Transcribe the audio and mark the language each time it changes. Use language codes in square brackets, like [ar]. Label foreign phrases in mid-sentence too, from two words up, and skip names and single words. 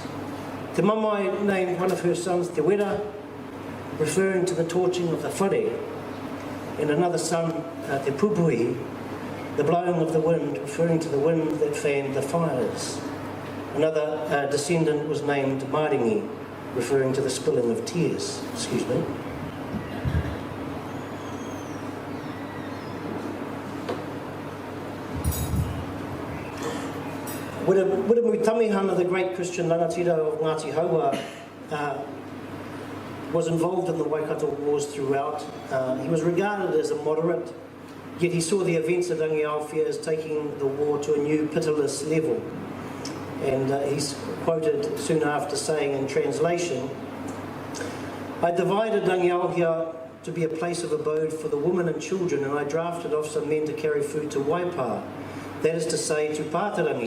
[en] Te Mamai named one of her sons Te Wera, referring to the torching of the whare, and another son, Te Pupuhi, the blowing of the wind, referring to the wind that fanned the fires. Another descendant was named Maringi, referring to the spilling of tears. Excuse me. Wiremu Tamihana, the great Christian rangatira of Ngāti Haua, was involved in the Waikato Wars throughout. He was regarded as a moderate, yet he saw the events at Aotearoa as taking the war to a new pitiless level. And he's quoted soon after saying in translation, "I divided Aotearoa to be a place of abode for the women and children, and I drafted off some men to carry food to Waipa, that is to say, to Pātarangi.